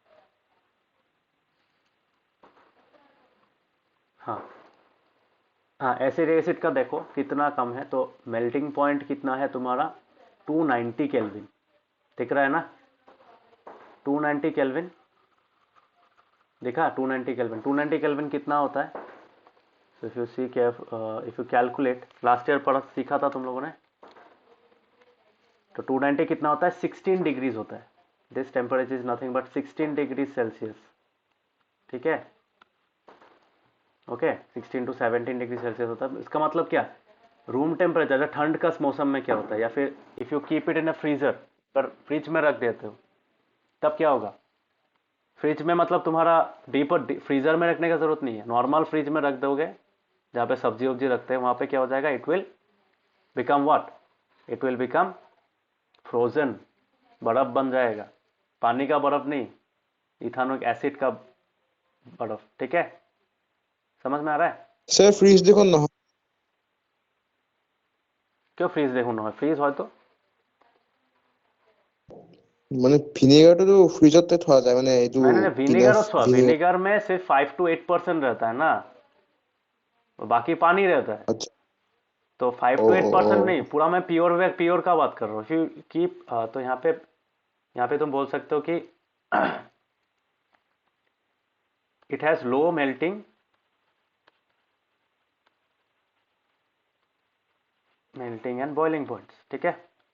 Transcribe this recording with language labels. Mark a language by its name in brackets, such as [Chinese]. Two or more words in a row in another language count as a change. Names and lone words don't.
[Hindi] हाँ हाँ, एसिड एसिड का देखो कितना कम है, तो [English] melting point [Hindi] कितना है तुम्हारा, 290 केल्विन, दिख रहा है ना, 290 केल्विन दिखा, 290 केल्विन। 290 केल्विन कितना होता है, [English] so if you see if you calculate, last year [Hindi] पढ़ा सीखा था तुम लोगों ने, तो 290 कितना होता है, 16 डिग्रीज होता है। [English] this temperature is nothing but 16 degree Celsius, [Hindi] ठीक है, [English] ओके। [Hindi] 16 [English] to 17 degree Celsius [Hindi] होता है। इसका मतलब क्या, [English] room temperature [Hindi] ठंड का मौसम में क्या होता है, या फिर [English] if you keep it in a freezer, [Hindi] पर फ्रिज में रख देते हो तब क्या होगा, फ्रिज में मतलब तुम्हारा [English] deeper freezer [Hindi] में रखने का जरूरत नहीं है, [English] normal fridge [Hindi] में रख दोगे जहाँ पे सब्जी वब्जी रखते हैं, वहाँ पे क्या हो जाएगा, [English] it will become what, it will become frozen, [Hindi] बर्फ बन जाएगा। पानी का बर्फ नहीं, [English] ethanoic acid [Hindi] का बर्फ, ठीक है। समझ में आ रहा है? [Assamese] सर ফ্ৰিজ দেখোন নহয়। [Hindi] क्यों फ्रीज देखो ना, फ्रीज हो तो [Assamese] মানে ভিনেগাৰটো ফ্ৰিজতে থোৱা যায়, মানে এইটো [Hindi] नहीं नहीं, [Assamese] কিনা [Hindi] विनेगर और [Assamese] ভিনেগাৰ। [Hindi] विनेगर में सिर्फ 5 to 8% रहता है ना, और बाकी पानी रहता है। अच्छा। तो 5 ओ to ओ 8% ओ नहीं, पूरा मैं प्योर का बात कर रहा हूँ। कीप तो यहाँ पे तुम बोल सकते हो कि [English] it has low melting and boiling points, [Hindi] ठीक है।